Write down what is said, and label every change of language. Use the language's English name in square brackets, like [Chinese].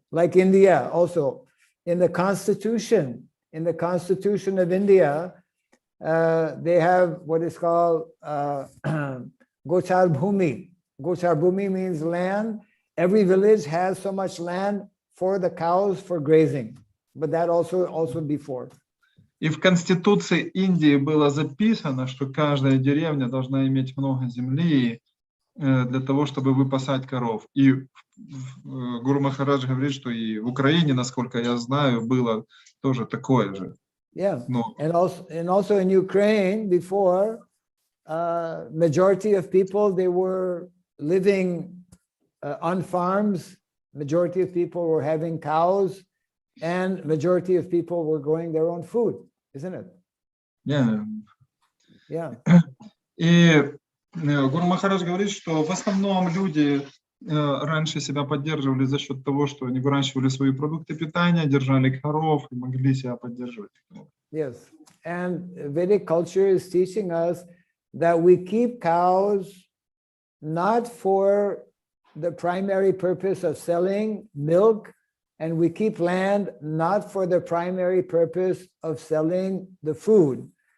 [English] Like India also, in the constitution of India, they have what is called Gochar Bhumi. Gochar Bhumi means land. Every village has so much land for the cows for grazing, but that also before. [Russian] И в Конституции Индии было записано, что каждая деревня должна иметь много земли для того, чтобы выпасать коров. И Гуру Махарадж говорит, что и в Украине, насколько я знаю, было тоже такое же. [English] Yeah, and also in Ukraine before, majority of people, they were living on farms. Majority of people were having cows, and majority of people were growing their own food, isn't it? Yeah. Yeah. [Russian] И Гуру Махарадж говорит, что в основном люди раньше себя поддерживали за счет того, что они выращивали свои продукты питания, держали коров и могли себя поддерживать. [English] Yes, and Vedic culture is teaching us that we keep cows not for the primary purpose of selling milk, and we keep land not for the primary purpose of selling the food.